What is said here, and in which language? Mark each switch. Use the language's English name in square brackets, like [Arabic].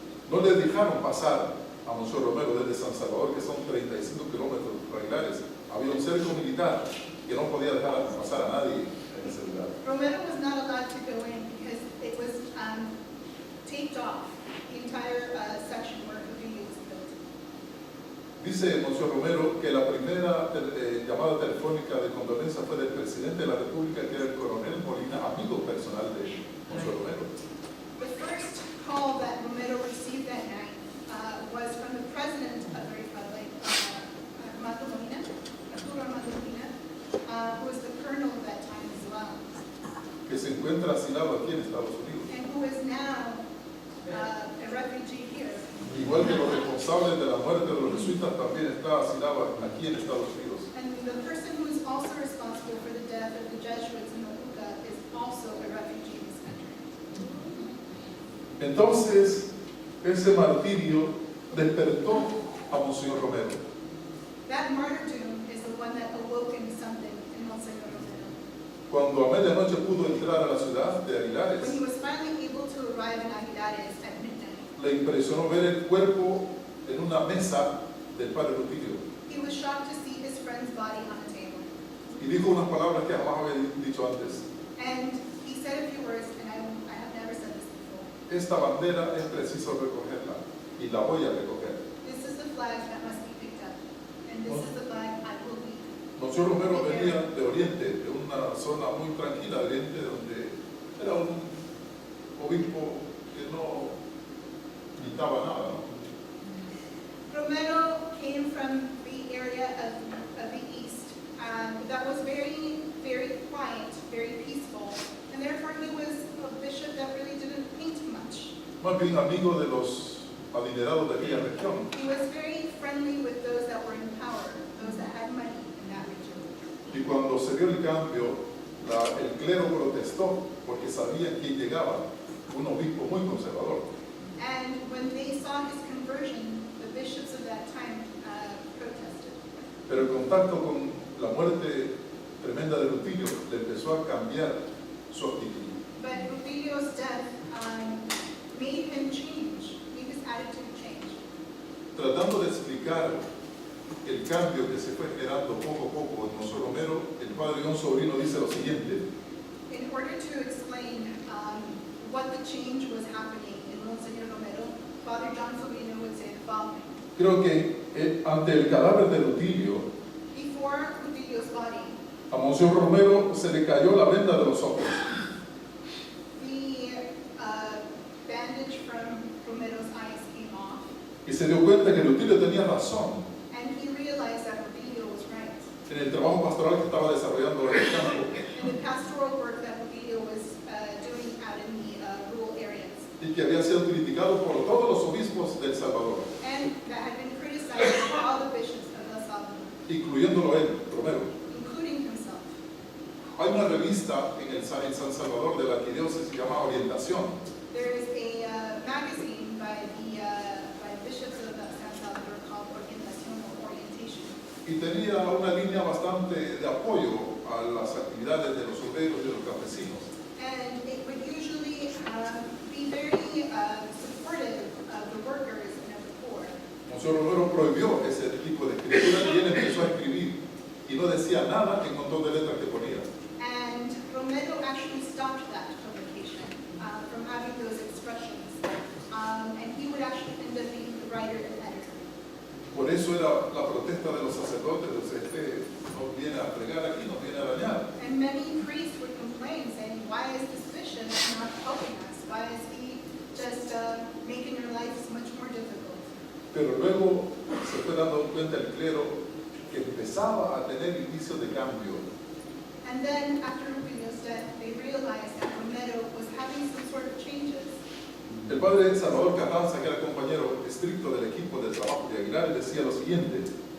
[Spanish] No le dejaron pasar a Monseñor Romero desde San Salvador, que son 35 kilómetros regulares. Había un cerco militar que no podía dejar pasar a nadie en ese lugar. [English] Romero was not allowed to go in because it was taped off, the entire section where Rutilio was built. [Spanish] Dice Monseñor Romero que la primera llamada telefónica de condolencia fue del presidente de la República, que era el coronel Molina, amigo personal de Monseñor Romero. [English] The first call that Romero received that night was from the President of the Republic, Armando Molina, Arturo Armando Molina, who was the colonel at that time as well, [Spanish] Que se encuentra asilado aquí en Estados Unidos. [English] and who is now a refugee here. [Spanish] Igual que los responsables de la muerte de los jesuitas también está asilado aquí en Estados Unidos. [English] And the person who is also responsible for the death of the Jesuits in Mojuca is also a refugee in this country. [Spanish] Entonces, ese martirio despertó a Monseñor Romero. [English] That martyrdom is the one that awoken something in Monseñor Romero. [Spanish] Cuando a medianoche pudo entrar a la ciudad de Aguilares, [English] When he was finally able to arrive in Aguilares at midnight, [Spanish] le impresionó ver el cuerpo en una mesa del padre Rutilio. [English] he was shocked to see his friend's body on a table. [Spanish] Y dijo unas palabras que jamás había dicho antes. [English] And said a few words, and I have never said this before. [Spanish] Esta bandera es preciso recogerla y la voy a recoger. [English] This is the flag that must be picked up, and this is the flag I will lead. [Spanish] Monsieur Romero venía de Oriente, de una zona muy tranquila de Oriente, donde era un obispo que no gritaba nada, ¿no? [English] Romero came from the area of the East that was very, very quiet, very peaceful, and therefore he was a bishop that really didn't paint much. [Spanish] Más bien amigo de los adinerados de aquella región. [English] He was very friendly with those that were in power, those that had money in that region. [Spanish] Y cuando se dio el cambio, el clero protestó porque sabían que llegaba un obispo muy conservador. [English] And when they saw his conversion, the bishops of that time protested. [Spanish] Pero el contacto con la muerte tremenda de Rutilio le empezó a cambiar su actitud. [English] But Rutilio's death made him change, made his attitude change. [Spanish] Tratando de explicar el cambio que se fue generando poco a poco en Monseñor Romero, el padre John Sobrino dice lo siguiente: [English] In order to explain what the change was happening in Monseñor Romero, Father John Sobrino would say the following. [Spanish] creo que ante el cadáver de Rutilio, [English] Before Rutilio's body, [Spanish] a Monseñor Romero se le cayó la venda de los ojos [English] the bandage from Romero's eyes came off, [Spanish] y se dio cuenta que Rutilio tenía razón [English] and he realized that Rutilio was right. [Spanish] en el trabajo pastoral que estaba desarrollando en el campo, [English] And the pastoral work that Rutilio was doing out in the rural areas, [Spanish] y que había sido criticado por todos los obispos de El Salvador, [English] and that had been criticized by all the bishops of El Salvador, [Spanish] incluyéndolo él, Romero. [English] including himself. [Spanish] Hay una revista en San Salvador de la arquidiócesis que se llama Orientación, [English] There is a magazine by bishops of San Salvador called Orientación or Orientation. [Spanish] y tenía una línea bastante de apoyo a las actividades de los obreros y de los campesinos. [English] And it would usually be very supportive of the workers and of the poor. [Spanish] Monseñor Romero prohibió ese tipo de escritura y él empezó a escribir y no decía nada en un montón de letras que ponía. [English] And Romero actually stopped that publication from having those expressions. And he would actually end up being the writer and editor. [Spanish] Por eso era la protesta de los sacerdotes: este nos viene a fregar aquí, nos viene a dañar. [English] And many priests would complain, saying, why is this bishop not helping us? Why is he just making our lives much more difficult? [Spanish] Pero luego se fue dando cuenta el clero que empezaba a tener indicios de cambio. [English] And then after Rutilio's death, they realized that Romero was having some sort of changes. [Spanish] El padre Salvador Carranza, que era compañero estricto del equipo de trabajo de Aguilar, decía lo siguiente: